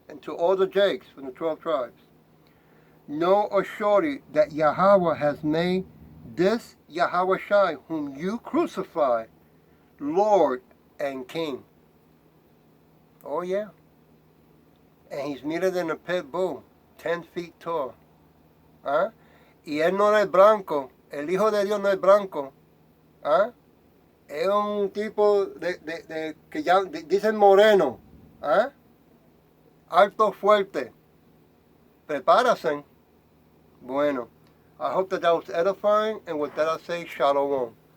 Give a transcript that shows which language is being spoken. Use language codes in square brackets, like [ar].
[en] And to all the Jakes from the 12 tribes. Know assuredly that Yahawah has made this YAHAWASHI, whom you crucified, Lord and King. Oh, yeah. And he's meaner than a pit bull, 10 feet tall. ¿Ah? [es] Y él no es blanco, el Hijo de Dios no es blanco. ¿Ah? Es un tipo que ya dicen moreno. ¿Ah? Alto, fuerte. Prepárase. Bueno, [en] I hope that was edifying, and with that I say shalom.